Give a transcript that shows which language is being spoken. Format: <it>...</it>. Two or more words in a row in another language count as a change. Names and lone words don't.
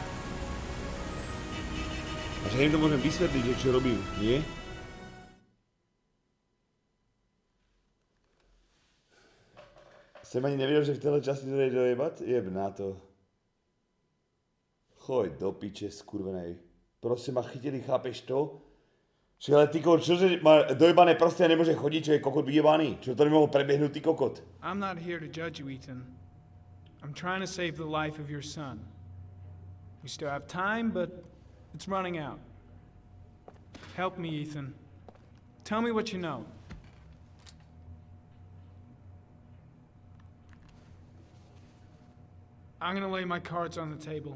<sk>A že im to môžem vysvetliť, že čo robím, nie?</sk> <cs>Jsem ani nevěděl, že v téhle části to jde dojebat.</cs> <sk>Jeb na to. Choď do piče, skurvenej. Prostě ma chytili, chápeš to? Že ale ty kokot, čože má dojebané prsty a</sk> <cs>nemůže chodit,</cs> <sk>čo je kokot vyjebaný? Čo to</sk> <cs>nemohl preběhnout,</cs> <sk>ty kokot?</sk> <en>I'm not here to judge you, Ethan. I'm trying to save the life of your son. We still have time, but it's running out. Help me, Ethan. Tell me what you know. I'm gonna lay my cards on the table.</en>